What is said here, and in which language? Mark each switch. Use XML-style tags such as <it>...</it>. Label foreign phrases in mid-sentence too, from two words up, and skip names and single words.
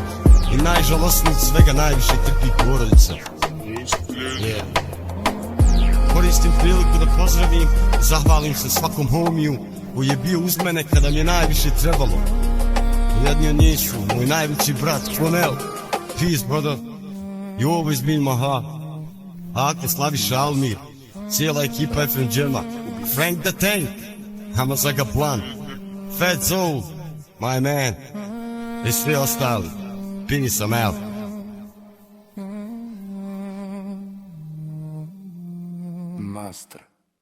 <bs>I najžalosnije od svega najviše trpi porodica. Koristim priliku da pozdravim, zahvalim se svakom homiju koji je bio uz mene kada mi je najviše trebalo. Jedni od njih su moj najveći brat Fonel.</bs> <en>Peace brother, you always been my heart.</en> <bs>Ake, Slaviša, Almir, cijela ekipa FM Džema, Frank the Tank, Hamazaga Plan, Fat Soul,</bs> <en>my man,</en> <bs>i svi ostali.</bs> <en>Peace, I'm out. Master.</en>